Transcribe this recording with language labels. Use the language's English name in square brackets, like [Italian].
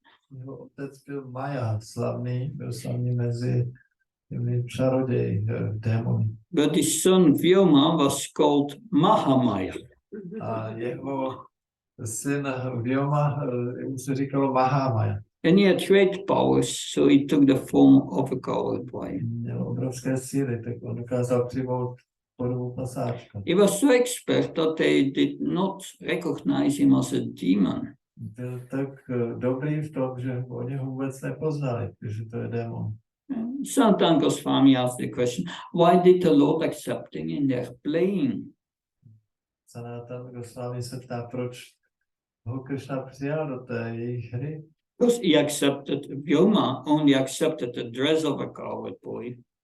[Czech] Jeho otec byl Maja, byl slavný mezi těmi čaroději, démony. [English] But his son Vyoma was called Mahamaya. [Czech] A jeho syn Vyoma, mu se říkalo Mahamaya. [English] And he had great powers, so he took the form of a coward boy. [Czech] Měl obrovské síly, tak on dokázal přijmout podobu pasáčka. [English] He was so expert that they did not recognize him as a demon. [Czech] Byl tak dobrý v tom, že oni ho vůbec nepoznali, že to je démon. [English] Sanatan Goswami asked the question, why did the Lord accept him in their playing? [Czech] Sanatan Goswami se ptá, proč ho Krishna přijal do té jejich hry. [English] Because he accepted, Vyoma only accepted the dress of a coward boy.